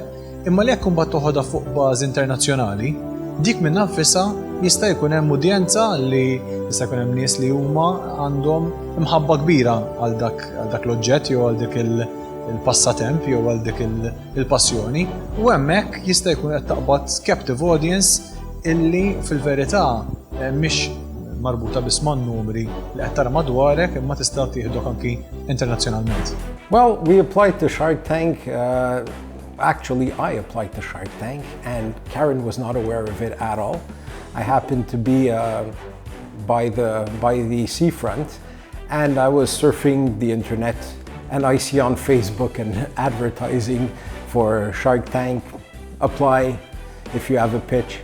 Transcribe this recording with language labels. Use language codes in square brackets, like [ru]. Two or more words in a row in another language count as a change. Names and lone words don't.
[mt] imma li jekk imbagħad toħodha fuq bażi internazzjonali, dik minn nfisha jista' jkun hemm udjenza li jista' jkun hemm nies li huma għandhom imħabba kbira għal dak l-oġġett jew għal dik il-passatemp jew għal dik il-passjoni, u hemmhekk jista' jkun qed taqbad [en] captive audience [mt] illi fil-verità mhix marbuta biss man-numri li qed tara madwarek imma tista' tieħdok anki internazzjonalment. [en] Well, we applied to Shark Tank. Actually, I applied to Shark Tank, and Karen was not aware of it at all. I happened to be by the seafront, and I was surfing the internet, and I see on Facebook an advertising for Shark Tank, apply if you have a pitch.